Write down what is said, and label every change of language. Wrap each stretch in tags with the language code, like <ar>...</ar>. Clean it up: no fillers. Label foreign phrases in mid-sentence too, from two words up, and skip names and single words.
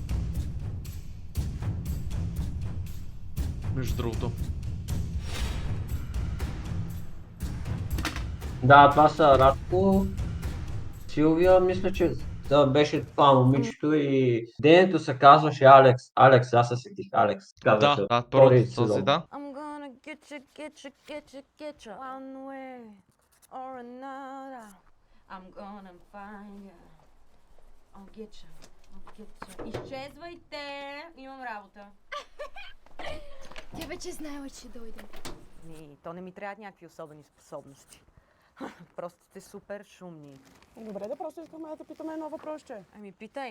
<bg>Между другото. Да, това са Радко Силвия, мисля, че да беше това момичето и денето се казваше Алекс. Алекс, аз се сетих Алекс. Казваше Да, втори първото този, сезон. да.</bg> <en>I'm gonna get you one way or another. I'm gonna find you. I'll get you.</en> <bg>Изчезвайте! Имам работа. Тя вече знаела, че ще дойде. То не ми трябват някакви особени способности. Просто сте супер шумни. Добре, да просто искахме да те питаме едно въпросче. Ами питай.</bg>